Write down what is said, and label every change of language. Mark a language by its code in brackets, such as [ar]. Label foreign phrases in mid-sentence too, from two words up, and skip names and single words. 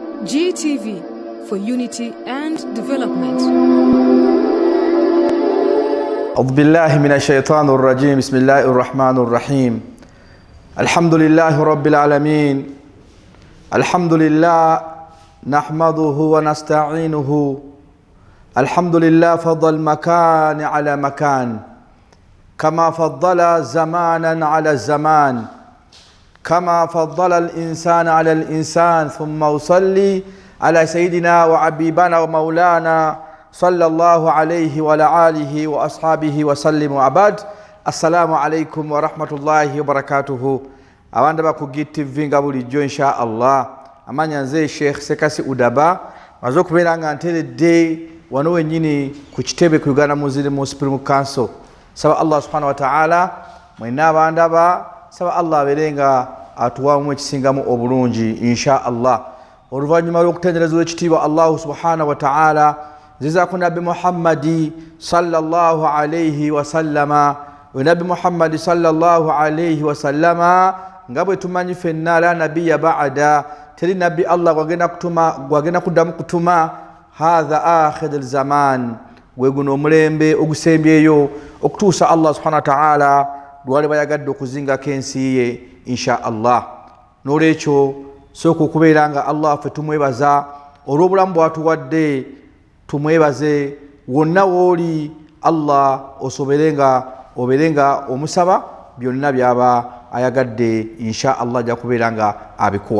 [en] GTV for unity and development. [ar] أعوذ بالله من الشيطان الرجيم. بسم الله الرحمن الرحيم. الحمد لله رب العالمين. الحمد لله نحمده ونستعينه. الحمد لله فضل مكان على مكان كما فضل زمانا على الزمان كما فضل الإنسان على الإنسان. ثم أصلي على سيدنا وحبيبنا ومولانا صلى الله عليه وعلى آله وأصحابه وسلم. وعباد السلام عليكم ورحمة الله وبركاته. [lg] abanda ba ku GTV nga bulijjo [ar] إن شاء الله. [lg] Amanya nze Sheikh Sekasi Udaba maze okubeera nga nteredde wano wennyini ku kitebe ku Uganda Muslim Supreme Council. Saba Allah [ar] سبحانه وتعالى [lg] mwena abanda ba saba Allah abeerenga atuwamu ekisingamu obulungi [ar] إن شاء الله. [lg] Oluvannyuma lw'okutendereza ekitiibwa Allah [ar] سبحانه وتعالى [lg] ziza ku Nabi Muhammadi [ar] صلى الله عليه وسلم. [lg] Nabi Muhammadi [ar] صلى الله عليه وسلم [lg] nga bwe tumanyi ffenna [ar] لا نبي بعد, [lg] teri nabbi Allah gwagenda kuddamu kutuma. [ar] هذا آخر زمان, [lg] gwe guno omulembe ogusembyeyo okutuusa Allah [ar] سبحانه وتعالى [lg] lwali bayagadde okuzingako ensi ye [ar] إن شاء الله. [lg] N'olwekyo sooka okubeera nga Allah ffe tumwebaza olw'obulamu bw'atuwadde, tumwebaze wonna w'oli Allah obeerenga omusaba byonna byaba ayagadde [ar] إن شاء الله [lg] ajja kubeera nga abikuwa.